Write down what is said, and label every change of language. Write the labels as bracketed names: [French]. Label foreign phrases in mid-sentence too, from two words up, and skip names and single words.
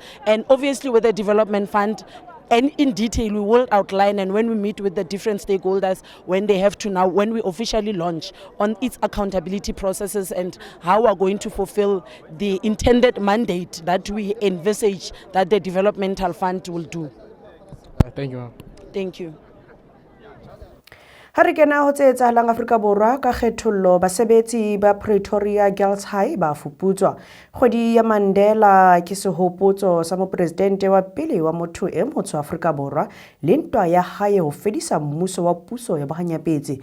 [English] And obviously with the development fund, and in detail we will outline, and when we meet with the different stakeholders, when we officially launch on its accountability processes and how we are going to fulfill the intended mandate that we envisage that the developmental fund will do. Thank you. Thank you. [Southern Sotho] Ha re kena ho tse etsahalang Afrika Borwa ka kgethollo, basebetsi ba Pretoria Girls High ba fuputswa. Kgwedi ya Mandela ke sehopotso sa mopresidente wa pele wa motho e motsho Afrika Borwa le ntwa ya hae ho fedisa mmuso wa puso ya bohanyapetsi.